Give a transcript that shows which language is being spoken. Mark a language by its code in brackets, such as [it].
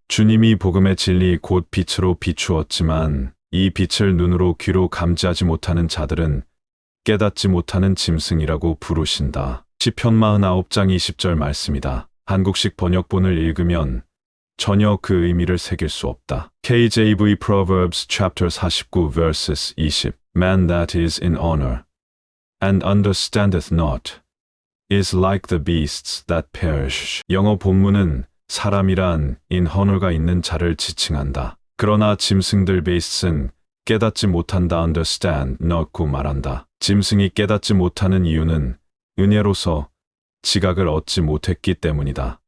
[ko] 주님이 복음의 진리 곧 빛으로 비추었지만 이 빛을 눈으로 귀로 감지하지 못하는 자들은 깨닫지 못하는 짐승이라고 부르신다. 시편 49장 20절 말씀이다. 한국식 번역본을 읽으면 전혀 그 의미를 새길 수 없다. [en] KJV Proverbs chapter 49 verses 20 Man that is in honor and understandeth not is like the beasts that perish. [ko] 영어 본문은 사람이란 [en] in honor [ko] 가 있는 자를 지칭한다. 그러나 짐승들 beasts는 깨닫지 못한다 [en] understand not [ko] 고 말한다. 짐승이 깨닫지 못하는 이유는 은혜로서 지각을 얻지 못했기 때문이다.